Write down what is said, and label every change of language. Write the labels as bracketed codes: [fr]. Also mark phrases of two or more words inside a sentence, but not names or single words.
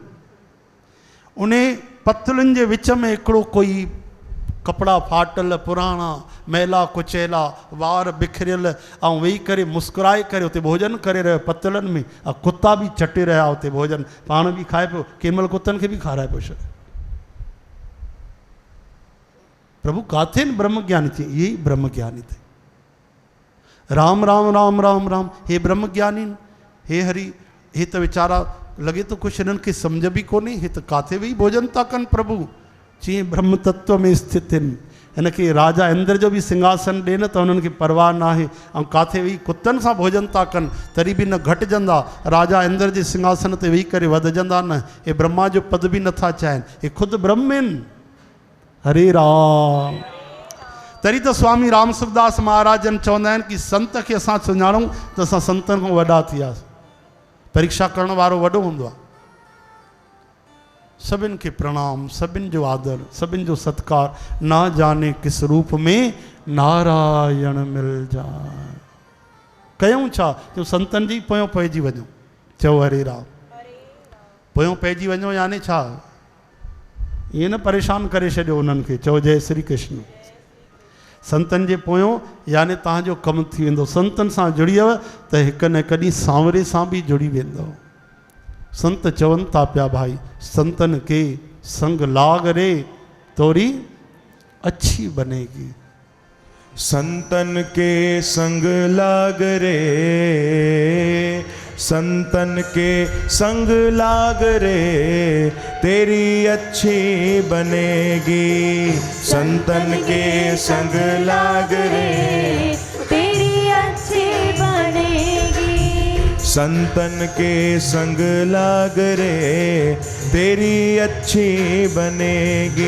[sd] उन पतलुनि जे विच में हिकिड़ो कोई कपिड़ा फाटल पुराणा मैला कुचैला वार बिखरियल ऐं वेही करे मुस्कुराए करे उते भोजन करे रहियो पतलनि में, ऐं कुता बि चटे रहिया उते भोजन, पाण बि खाए पियो, कंहिं महिल कुतनि खे बि खाराए पियो छॾे। [hi] प्रभु काथे न ब्रह्म ज्ञानी थे, ये ब्रह्म ज्ञानी थे। [sd] राम राम राम राम राम, हे ब्रह्म ज्ञानी, हे हरि, हे तो वीचारा लगे तो कुछ इन्हनि खे सम्झ बि कोन्हे, हे तो काथे वेही भोजन था कनि प्रभु, चई ब्रह्म तत्व में स्थित आहिनि। हिनखे राजा इंद्र जो बि सिंघासन ॾे न त हुननि खे परवाह न आहे, ऐं काथे वेही कुतनि सां भोजन था कनि तरी बि न घटिजंदा, राजा इंद्र जे सिंघासन ते वेही करे वधजंदा न, हे ब्रह्मा जो पद बि नथा चाहिनि, हे ख़ुदि ब्रह्म आहिनि। हरे राम। तरी तो स्वामी राम सुखदास महाराजन चवंदा आहिनि कि संत खे असां सुञाणूं त असां संतनि खां वॾा थी वियासीं। परीक्षा करण वारो वॾो हूंदो आहे। सभिनि खे प्रणाम, सभिनि जो आदर, सभिनि जो सत्कार। [hi] ना जाने किस रूप में नारायण मिल जाए। [sd] कयूं छा? जो संतनि जी पोयों पइजी वञो। चओ हरे राम। पोयों पइजी वञो यानी छा? ये न परेशान करे छॾियो उन्हनि खे। चओ जय श्री कृष्ण। संतनि जे पोयों यानी तव्हांजो कमु थी वेंदो। संतनि सां जुड़ियव त हिक न हिकु ॾींहुं सांवरे सां बि जुड़ी वेंदो। संत चवनि था पिया भाई, [hi] संतन के संग लाग रे तोरी अच्छी बनेगी। संतन के संग लाग रे, संतन के संग लाग रे तेरी अच्छी बनेगी। संतन के संग लाग रे तेरी अच्छी बनेगी। संतन के संग लाग रे तेरी अच्छी बनेगी।